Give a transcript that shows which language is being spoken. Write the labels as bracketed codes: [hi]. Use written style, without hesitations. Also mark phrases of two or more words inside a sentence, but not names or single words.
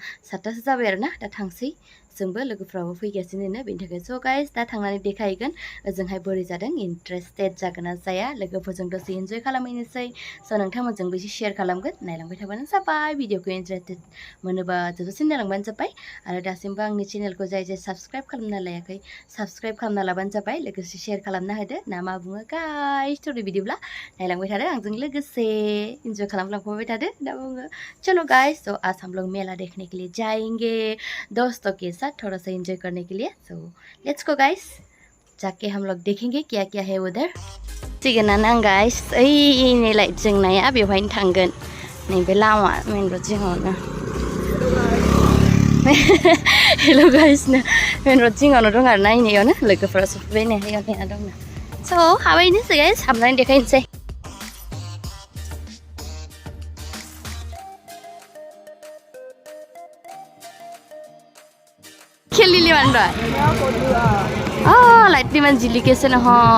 [brx] 7टासो जाबाय आरोना दा थांसै जोंबो लोगोफ्राबो फैगासिनो बेनि थाखाय स' गाइस दा थांनानै देखायगोन ओजोंहाय बोरै जादों इन्टारेस्टेड जागोन ना जाया लोगोफोरजों दसे इन्जय खालामहैनोसै स' नोंथांमोनजोंबो एसे शेयार खालामगोन नायलांबाय थाबानो जाबाय भिडिअखौ इन्टारेस्टेड मोनोबा जोबजासिम नायलांबानो जाबाय आरो दासिमबो आंनि चेनेलखौ जाय साबस्क्राइब खालामना लायाखै साबस्क्राइब खालामना लाबानो जाबाय लोगोसे शेयार खालामना होदो ना मा बुङो गाइस थ' बिदिब्ला नायलांबाय थादो आंजों लोगोसे इन्जय खालामलांफाबाय थादो ना बुङो [hi] चलो गाइस तो आज हम लोग मेला देखने के लिए [brx] जाएंगे दोस्तों के साथ थोड़ा सा एंजॉय करने के लिए [en] so let's go guys [hi] जाके हम लोग देखेंगे क्या क्या है उधर [brx] सिगोनानो आं गाइस ओइ नै लाइट जोंनाया बेवहायनो थांगोन नैबे लामा [en] main road [brx] जिङावनो [en] hello guys main road [brx] जिङावनो दं आरोना इनियावनो लोगोफोरा सफैबाय नै नेना दंनो स' हाबायनोसै गाइस हाबनानै देखायनोसै खेलिले मानबा लाइट नि मान जिलिकेसन ह